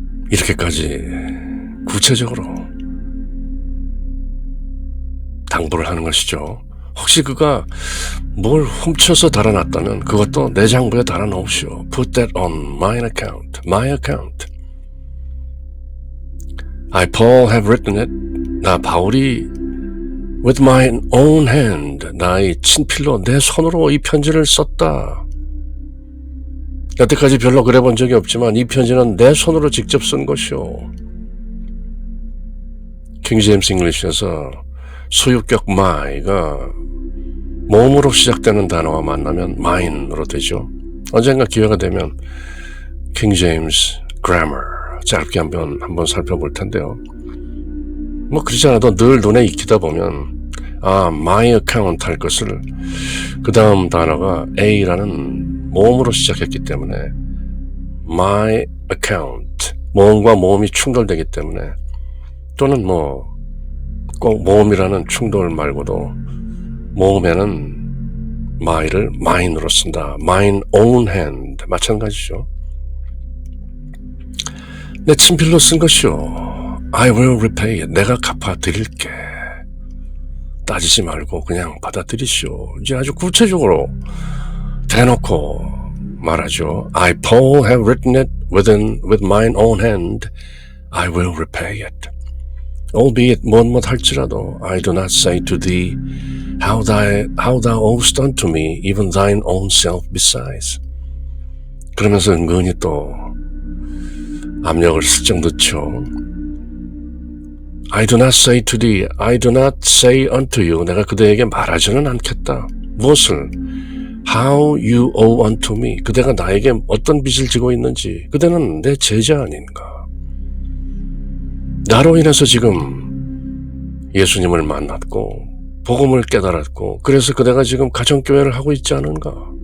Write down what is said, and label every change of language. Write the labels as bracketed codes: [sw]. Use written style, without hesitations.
[ko] 이렇게까지 구체적으로 당부를 하는 것이죠. 혹시 그가 뭘 훔쳐서 달아놨다면 그것도 내 장부에 달아놓으시오. [en] Put that on mine account, my account. I, Paul, have written it. [ko] 나 바울이 [en] with my own hand, [ko] 나의 친필로 내 손으로 이 편지를 썼다. 여태까지 별로 그래 본 적이 없지만 이 편지는 내 손으로 직접 쓴 것이오. 킹 제임스 잉글리시에서 소유격 my가 모음으로 시작되는 단어와 만나면 mine으로 되죠. 언젠가 기회가 되면 킹 제임스 grammar 짧게 한번 살펴볼 텐데요. 뭐 그러지 않아도 늘 눈에 익히다 보면 [en] my account [ko] 할 것을 그 다음 단어가 A라는 모음으로 시작했기 때문에 my account, 모음과 모음이 충돌되기 때문에, 또는 뭐 꼭 모음이라는 충돌 말고도 모음에는 my를 mine으로 쓴다. [en] mine own hand [ko] 마찬가지죠. 내 친필로 쓴 것이요. [en] I will repay it. [ko] 내가 갚아드릴게. 따지지 말고 그냥 받아들이시오. 이제 아주 구체적으로 대놓고 말하죠. [en] I, Paul, have written it with mine own hand. I will repay it. Albeit [ko] 무엇 할지라도 [en] I do not say to thee how thou owest unto me even thine own self besides. [ko] 그러면서 은근히 또 압력을 슬쩍 넣죠. [en] I do not say to thee, I do not say unto you. [ko] 내가 그대에게 말하지는 않겠다. 무엇을? [en] How you owe unto me. [ko] 그대가 나에게 어떤 빚을 지고 있는지. 그대는 내 제자 아닌가. 나로 인해서 지금 예수님을 만났고 복음을 깨달았고 그래서 그대가 지금 가정교회를 하고 있지 않은가.